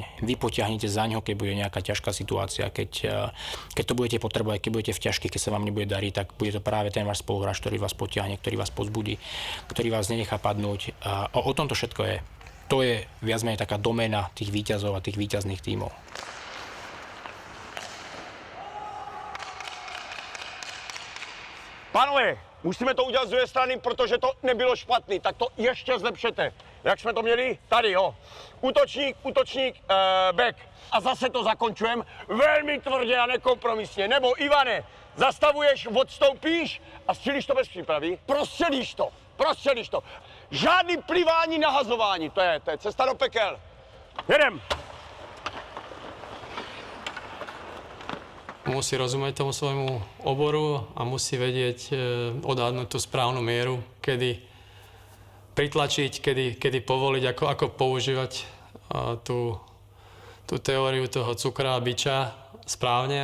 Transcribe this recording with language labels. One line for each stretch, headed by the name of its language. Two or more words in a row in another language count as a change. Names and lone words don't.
Slovak: Vy potiahnete za ňo, keď bude nejaká ťažká situácia, keď to budete potrebovať, keď budete v ťažkých, keď sa vám nebude dariť, tak bude to práve ten váš spoluhráč, ktorý vás potiahne, ktorý vás pozbudí, ktorý vás nenechá padnúť. A o tom to všetko je. To je viac menej taká doména tých víťazov a tých víťazných tímov.
Czech: Pánové, musíme to udělat z druhé strany, protože to nebylo špatný, tak to ještě zlepšete. Jak jsme to měli? Tady, jo. Útočník, back. A zase to zakončujeme velmi tvrdě a nekompromisně. Nebo Ivane, zastavuješ, odstoupíš a střílíš to bez přípravy. Prostřelíš to. Žádný plivání, nahazování, to je cesta do pekel. Jedem.
Slovak: Musí rozumieť tomu svojmu oboru a musí vedieť odhadnúť tú správnu mieru, kedy pritlačiť, kedy povoliť, ako používať tú teóriu toho cukra a biča správne.